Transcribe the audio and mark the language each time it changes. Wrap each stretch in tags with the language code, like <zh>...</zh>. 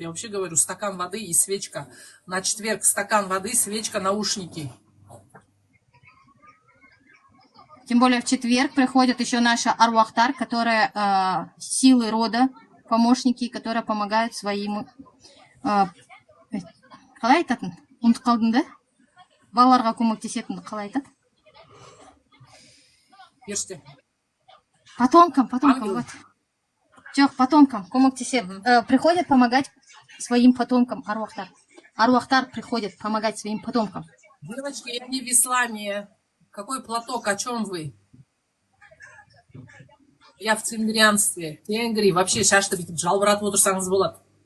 <ru>Я вообще говорю, стакан воды и свечка. На четверг стакан воды, свечка, наушники. Тем более в четверг приходит еще наша Арвахтар, которая силы рода, помощники, которые помогают своим...</ru> <kk>Қалай айтатын? Ұмытып қалдым да? Балаларға көмектесетінді қалай айтады?</kk> <ru>Ешьте. Потомкам, вот.</ru> <kk>Жоқ, потомкам көмектеседі.</kk> <ru>Приходят помогать своим потомкам, Арвахтар. Арвахтар приходит помогать своим потомкам. Девочки, я не в исламе. Какой платок? О чем вы? Я в цимбрианстве. Тенгри. Вообще, сейчас что-то</ru> <kk>жалбыратып отырсаңыз болады.</kk>